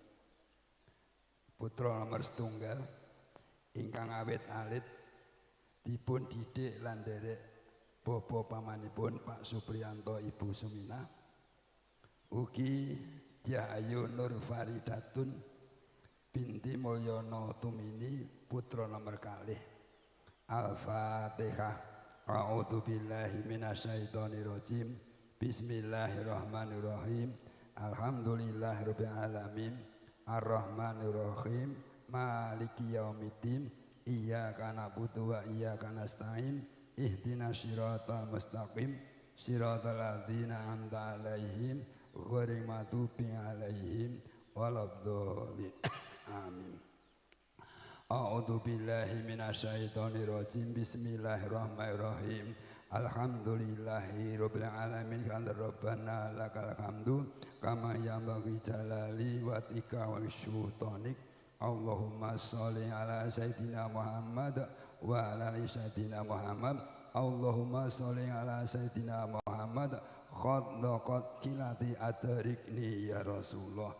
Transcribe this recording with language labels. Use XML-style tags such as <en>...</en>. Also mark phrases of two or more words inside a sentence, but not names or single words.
<jv>putra nomor setunggal ingkang awit alit dipun didik lan nderek bapa pamanipun Pak Supriyanto Ibu Suminah, ugi Dyah Ayu Nur Faridatun binti Mulyono Tumini putra nomor kalih. Al-Fatihah.</jv> <ar>أعوذ بالله من الشيطان الرجيم. بسم الله الرحمن الرحيم. الحمد لله رب العالمين. الرحمن الرحيم. مالك يوم الدين. إياك نعبد وإياك نستعين. اهدنا الصراط المستقيم. صراط الذين أنعمت عليهم غير المغضوب عليهم ولا الضالين. آمين. أعوذ بالله من الشيطان الرجيم. بسم الله الرحمن الرحيم. الحمد لله رب العالمين. ربنا لك الحمد كما ينبغي لجلال وجهك وسلطانك. اللهم صل على سيدنا محمد وعلى آل سيدنا محمد. اللهم صل على سيدنا محمد. ضاقت حيلتي أدركني يا رسول الله.</ar>